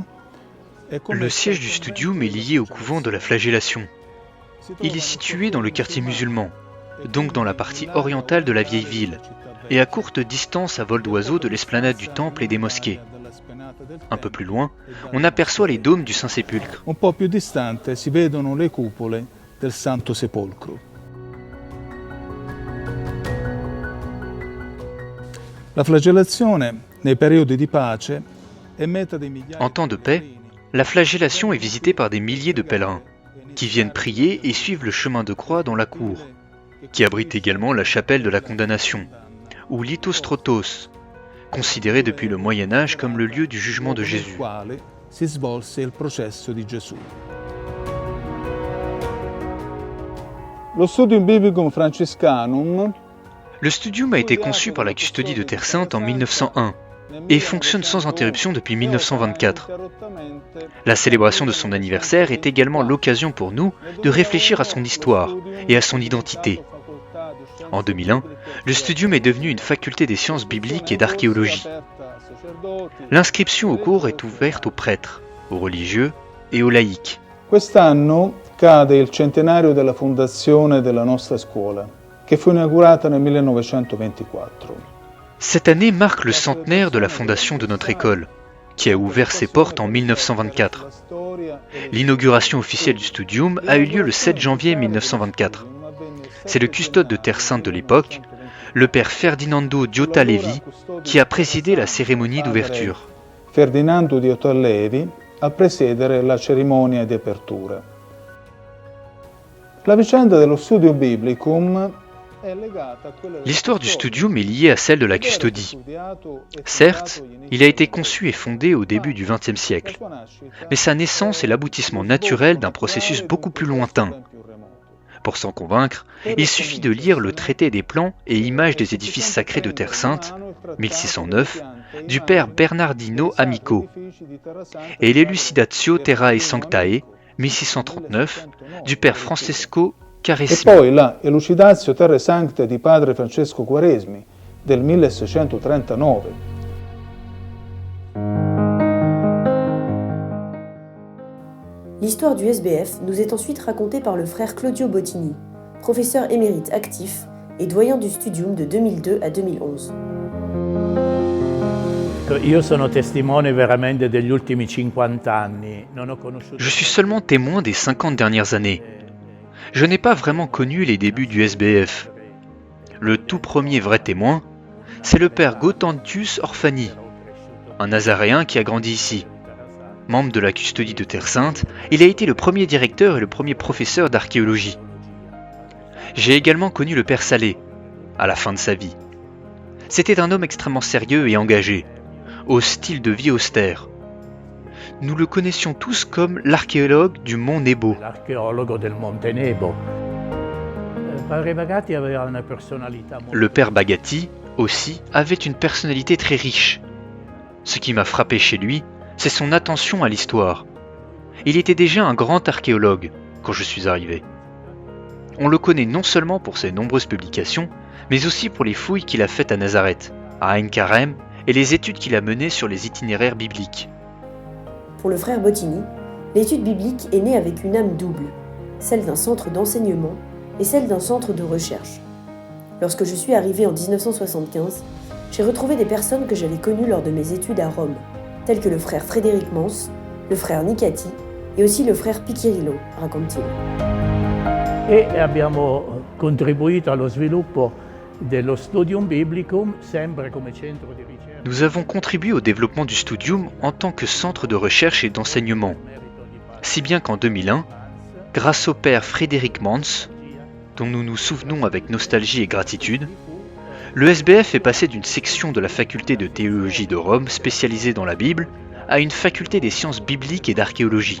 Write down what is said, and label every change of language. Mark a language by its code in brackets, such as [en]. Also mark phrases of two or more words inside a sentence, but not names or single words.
[fr] Le siège du Studium est lié au couvent de la Flagellation. Il est situé dans le quartier musulman, donc dans la partie orientale de la vieille ville, et à courte distance à vol d'oiseau de l'esplanade du temple et des mosquées. Un peu plus loin, on aperçoit les dômes du Saint-Sépulcre. [it] Un po' più distante si vedono le cupole del Santo Sepolcro. La flagellazione nei periodi di pace è meta di migliaia. [fr] En temps de paix, la flagellation est visitée par des milliers de pèlerins qui viennent prier et suivent le chemin de croix dans la cour, qui abrite également la chapelle de la condamnation, ou l'Ithostrotos, considéré depuis le Moyen-Âge comme le lieu du jugement de Jésus. [it] Si svolse il processo di Gesù. Lo Studium Biblicum Franciscanum. [fr] Le Studium a été conçu par la Custodie de Terre Sainte en 1901 et fonctionne sans interruption depuis 1924. La célébration de son anniversaire est également l'occasion pour nous de réfléchir à son histoire et à son identité. En 2001, le Studium est devenu une faculté des sciences bibliques et d'archéologie. L'inscription au cours est ouverte aux prêtres, aux religieux et aux laïcs. [it] Quest'anno cade il centenario della fondazione della nostra scuola, che fu inaugurata nel 1924. [fr] Cette année marque le centenaire de la fondation de notre école, qui a ouvert ses portes en 1924. L'inauguration officielle du Studium a eu lieu le 7 janvier 1924. C'est le custode de Terre Sainte de l'époque, le père Ferdinando Diotta Levi, qui a présidé la cérémonie d'ouverture. [it] Ferdinando Diotta Levi a presiedere la cerimonia di apertura. La vicenda dello Studium Biblicum. [fr] L'histoire du Studium est liée à celle de la custodie. Certes, il a été conçu et fondé au début du XXe siècle, mais sa naissance est l'aboutissement naturel d'un processus beaucoup plus lointain. Pour s'en convaincre, il suffit de lire le traité des plans et images des édifices sacrés de Terre Sainte, 1609, du père Bernardino Amico, et l'Elucidatio Terrae Sanctae, 1639, du père Francesco [it] E Quaresmi. poi la Elucidatio Terrae Sanctae di padre Francesco Quaresmi del 1639. [fr] L'histoire du SBF nous est ensuite racontée par le frère Claudio Bottini, professeur émérite actif et doyen du Studium de 2002 à 2011. [it] Io sono testimone veramente degli ultimi 50 anni. Non ho conosciuto. [fr] Je suis seulement témoin des 50 dernières années. Je n'ai pas vraiment connu les débuts du SBF. Le tout premier vrai témoin, c'est le père Gautantius Orfani, un nazaréen qui a grandi ici. Membre de la Custodie de Terre Sainte, il a été le premier directeur et le premier professeur d'archéologie. J'ai également connu le père Salé, à la fin de sa vie. C'était un homme extrêmement sérieux et engagé, au style de vie austère. Nous le connaissions tous comme l'archéologue du mont Nebo. [it] L'archeologo del Monte Nebo. Padre Bagatti aveva una personalità molto. [fr] Le père Bagatti, aussi, avait une personnalité très riche. Ce qui m'a frappé chez lui, c'est son attention à l'histoire. Il était déjà un grand archéologue quand je suis arrivé. On le connaît non seulement pour ses nombreuses publications, mais aussi pour les fouilles qu'il a faites à Nazareth, à Ain Karem, et les études qu'il a menées sur les itinéraires bibliques. Pour le frère Bottini, l'étude biblique est née avec une âme double, celle d'un centre d'enseignement et celle d'un centre de recherche. Lorsque je suis arrivé en 1975, j'ai retrouvé des personnes que j'avais connues lors de mes études à Rome, tels que le frère Frédéric Mans, le frère Nicati et aussi le frère Picchirillo, raconte-t-il. [it] E abbiamo contribuito allo sviluppo dello Studium Biblicum, sempre come centro di ricerca. [fr] Nous avons contribué au développement du Studium en tant que centre de recherche et d'enseignement, si bien qu'en 2001, grâce au père Frédéric Mans, dont nous nous souvenons avec nostalgie et gratitude, le SBF est passé d'une section de la faculté de théologie de Rome spécialisée dans la Bible à une faculté des sciences bibliques et d'archéologie.